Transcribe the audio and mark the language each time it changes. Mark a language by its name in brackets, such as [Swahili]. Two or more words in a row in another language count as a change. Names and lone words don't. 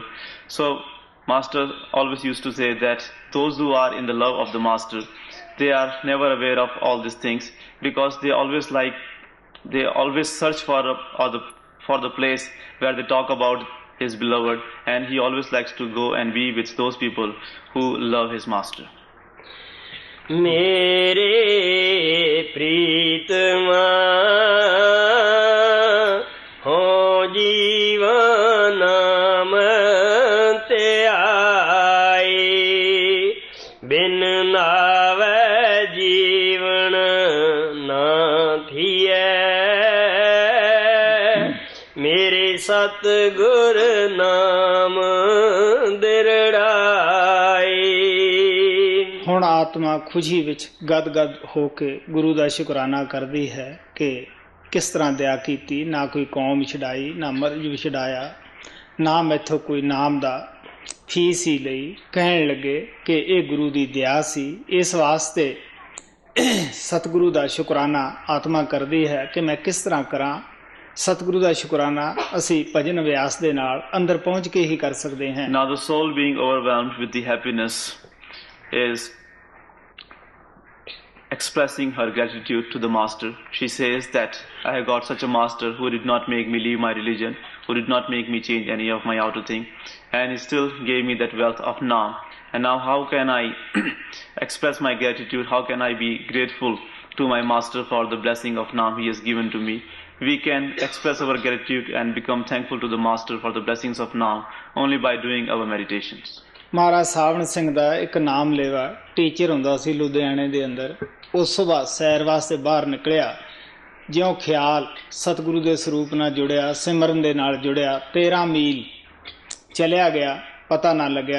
[English] So Master always used to say that those who are in the love of the Master, they are never aware of all these things, because they always search for the place where they talk about his beloved, and he always likes to go and be with those people who love his Master. [Punjabi] ਮੇਰੇ ਪ੍ਰੀਤਮਾ ਹੋ ਜੀਵਨ ਨਾਮ ਤੇ ਆਏ, ਬਿਨ ਨਾਵੇ ਜੀਵਨ ਨਾ ਥੀਏ, ਮੇਰੇ ਸਤਗੁਰ ਨਾਮ ਦਿਰੜਾਏ। ਹੁਣ ਆਤਮਾ ਖੁਸ਼ੀ ਵਿੱਚ ਗਦਗਦ ਹੋ ਕੇ ਗੁਰੂ ਦਾ ਸ਼ੁਕਰਾਨਾ ਕਰਦੀ ਹੈ ਕਿ ਕਿਸ ਤਰ੍ਹਾਂ ਦਇਆ ਕੀਤੀ, ਨਾ ਕੋਈ ਕੌਮ ਛਡਾਈ, ਨਾ ਮਰਜ਼ ਛਡਾਇਆ, ਨਾ ਮੈਥੋਂ ਕੋਈ ਨਾਮ ਦਾ ਫੀਸ ਹੀ ਲਈ। ਕਹਿਣ ਲੱਗੇ ਕਿ ਇਹ ਗੁਰੂ ਦੀ ਦਇਆ ਸੀ। ਇਸ ਵਾਸਤੇ ਸਤਿਗੁਰੂ ਦਾ ਸ਼ੁਕਰਾਨਾ ਆਤਮਾ ਕਰਦੀ ਹੈ ਕਿ ਮੈਂ ਕਿਸ ਤਰ੍ਹਾਂ ਕਰਾਂ। ਸਤਿਗੁਰੂ ਦਾ ਸ਼ੁਕਰਾਨਾ ਅਸੀਂ ਭਜਨ ਅਭਿਆਸ ਦੇ ਨਾਲ ਅੰਦਰ ਪਹੁੰਚ ਕੇ ਹੀ ਕਰ ਸਕਦੇ ਹਾਂ। [English] Now the soul being overwhelmed with the happiness is expressing her gratitude to the Master. She says that I have got such a Master who did not make me leave my religion, who did not make me change any of my outer thing, and he still gave me that wealth of Naam. And now how can I express my gratitude? How can I be grateful to my Master for the blessing of Naam he has given to me? We can express our gratitude and become thankful to the Master for the blessings of Naam only by doing our meditations. [Punjabi] ਮਹਾਰਾਜ ਸਾਵਣ ਸਿੰਘ ਦਾ ਇੱਕ ਨਾਮ ਲੇਵਾ ਟੀਚਰ ਹੁੰਦਾ ਸੀ ਲੁਧਿਆਣੇ ਦੇ ਅੰਦਰ। ਉਹ ਸੁਬਾਹ ਸੈਰ ਵਾਸਤੇ ਬਾਹਰ ਨਿਕਲਿਆ, ਜਿਉਂ ਖਿਆਲ ਸਤਿਗੁਰੂ ਦੇ ਸਰੂਪ ਨਾਲ ਜੁੜਿਆ, ਸਿਮਰਨ ਦੇ ਨਾਲ ਜੁੜਿਆ, 13 ਮੀਲ ਚਲਿਆ ਗਿਆ, ਪਤਾ ਨਾ ਲੱਗਿਆ।